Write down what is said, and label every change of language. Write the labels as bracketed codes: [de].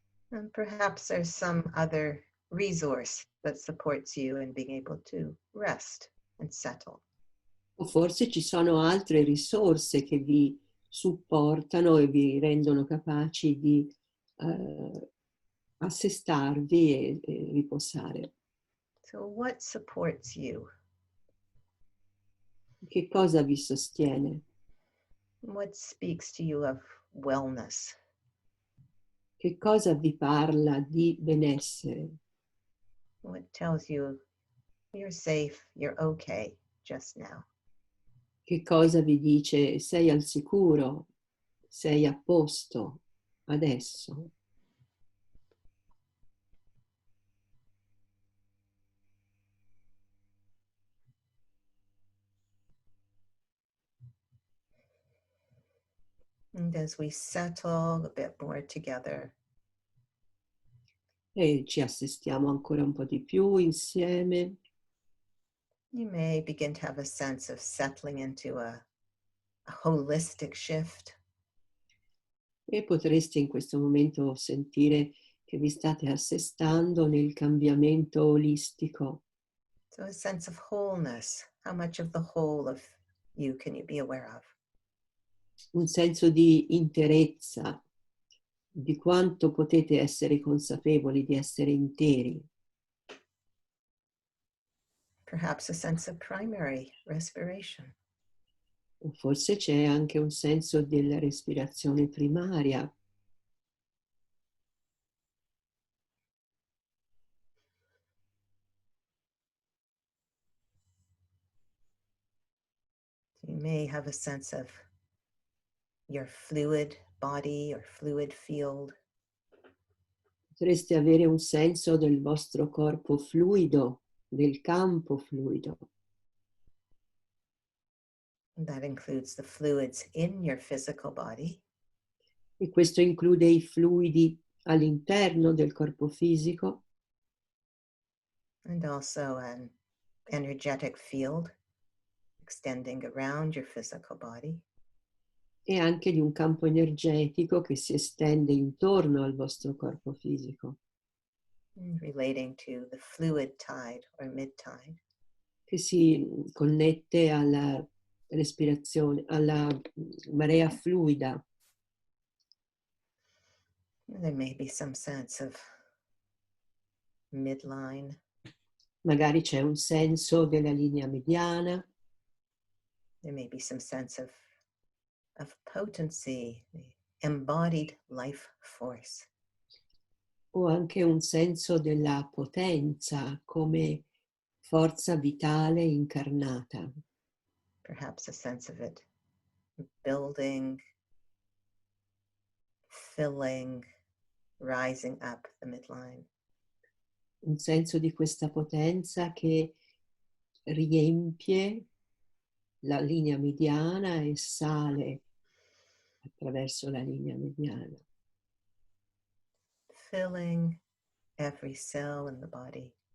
[en] And perhaps there's some other resource that supports you in being able to rest and settle. [it] O forse ci sono altre risorse che vi supportano e vi rendono capaci di assestarvi e riposare. [en] So what supports you? [it] Che cosa vi sostiene? [en] What speaks to you of wellness? [it] Che cosa vi parla di benessere? [en] What tells you you're safe, you're okay just now? [it] Che cosa vi dice sei al sicuro, sei a posto adesso? [en] And as we settle a bit more together, [it] E ci assistiamo ancora un po' di più insieme. [en] you may begin to have a sense of settling into a holistic shift. [it] E potreste in questo momento sentire che vi state assestando nel cambiamento olistico. [en] So a sense of wholeness. How much of the whole of you can you be aware of? [it] Un senso di interezza, di quanto potete essere consapevoli di essere interi. [en] Perhaps a sense of primary respiration. [it] O forse c'è anche un senso della respirazione primaria. [en] You may have a sense of your fluid body or fluid field. [it] Potreste avere un senso del vostro corpo fluido, del campo fluido. [en] And that includes the fluids in your physical body, [it] E questo include i fluidi all'interno del corpo fisico [en] and also an energetic field extending around your physical body. [it] e anche di un campo energetico che si estende intorno al vostro corpo fisico, [en] Relating to the fluid tide or mid tide. [it] che si connette alla respirazione, alla marea fluida. [en] There may be some sense of midline. [it] Magari c'è un senso della linea mediana, [en] There may be some sense of potency, the embodied life force. [it] o anche un senso della potenza come forza vitale incarnata. [en] Perhaps a sense of it building, filling, rising up the midline. [it] Un senso di questa potenza che riempie la linea mediana e sale attraverso la linea mediana, [en] Filling every cell in the body